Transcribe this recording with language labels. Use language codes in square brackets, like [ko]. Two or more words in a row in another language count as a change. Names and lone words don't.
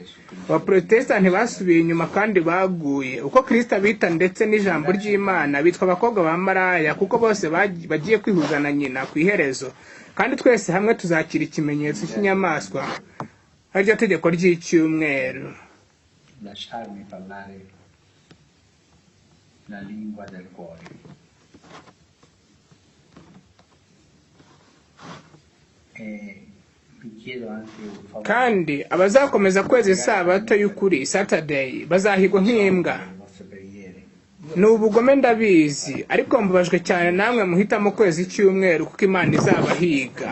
[rw] Abaprotestanti basubiye inyuma kandi baguye. Uko Kristo abita ndetse n'ijambo ry'Imana bitwa abakobwa ba maraya, kuko bose bagiye kwihuza na nyina ku iherezo. Kandi twese hamwe tuzakira ikimenyetso cy'inyamaswa, ariryo tegeko ry'icyumweru. [it] Lasciarmi parlare la lingua del cuore. [rw] Kandi abazakomeza kweza isabato y'ukuri, Saturday, bazahigwa nk'imbwa. Ni ubugome ndabizi, ariko mbabajwe cyane namwe muhitamo kwezi icyumweru kuko Imana izabahiga.